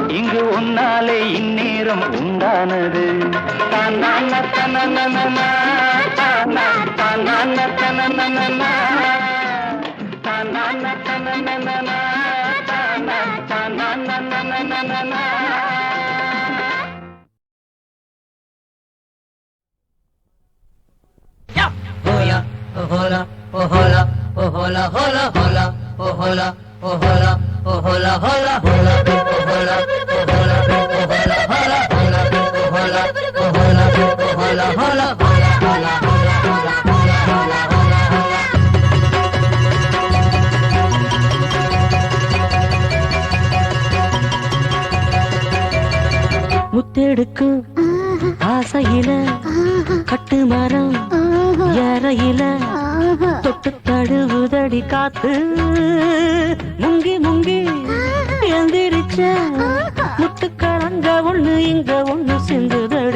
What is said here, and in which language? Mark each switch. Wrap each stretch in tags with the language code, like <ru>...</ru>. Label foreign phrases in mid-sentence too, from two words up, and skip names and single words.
<ta>இங்கு உன்னாலே இந்நேரம் உண்டானது. தன்னான தனனனனா, தானா தன்னான தனனனனா, தன்னான தனனனனா, தானா தனனனனனா.</ta> <es>Hola, oh hola, oh hola, oh hola, hola, hola, oh hola, oh hola, oh hola, hola, hola, oh hola, oh hola, oh hola, hola, hola, oh hola, oh hola, oh hola, hola, hola, hola, hola, hola, hola, hola, hola.</es> <ta>முத்தெடுக்கும் ஆசையில கட்டு மரம் ஏறையில தொட்டு தழுவுதடி காத்து, முங்கி முங்கி எந்திரிச்ச முட்டுக்கலங்க ஒண்ணு இங்க ஒண்ணு சிந்துதடி.</ta>